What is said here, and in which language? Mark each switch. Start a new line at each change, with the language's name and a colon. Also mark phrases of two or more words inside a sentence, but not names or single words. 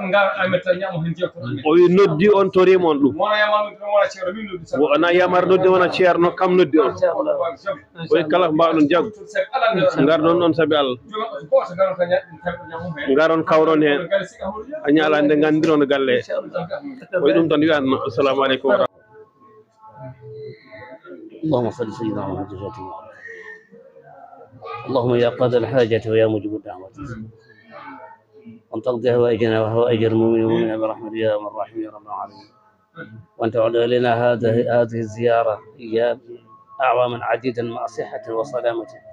Fula: o wi noddi on torima on ɗum wona yamar noddi wona ceerno kam noddi on o wi kala ko mbawɗon jaggu garɗon ɗon saabi Allah garon kawron hen a ñalande gandiron galle o wi ɗum tan wiyanno
Arabic: السلام عليكم و اللهم صل سيدنا محمد اللهم يا قاضي الحاجة ويا مجيب الدعوة وأن تقضي هوائجنا وهوائج المؤمنين والمؤمنات برحمتك يا أرحم الراحمين يا رب العالمين وأن تعود إلينا هذه الزيارة إياه أعواما عديدا مع صحة وسلامة